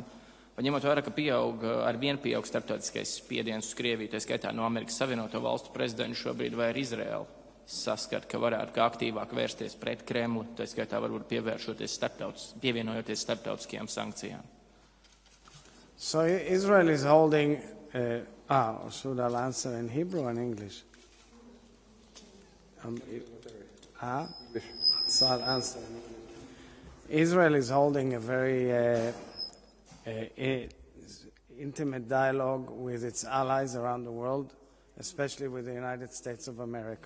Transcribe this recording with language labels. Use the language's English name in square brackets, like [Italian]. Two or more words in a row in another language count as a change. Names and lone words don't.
[Latvian] Un ņemot vērā, ka arvien pieaug starptautiskais spiediens uz Krieviju, tā skaitā no Amerikas Savienoto Valstu prezidentu šobrīd, vai ar Izraelu saskat, ka varētu kā aktīvāk vērsties pret Kremli, tā skaitā varbūt pievienojoties starptautiskajām sankcijām. [English] So Israel is holding, should I answer in Hebrew or in English? So I'll answer in English. Israel is holding a very intimate dialogue with its allies around the world, especially with the United States of America.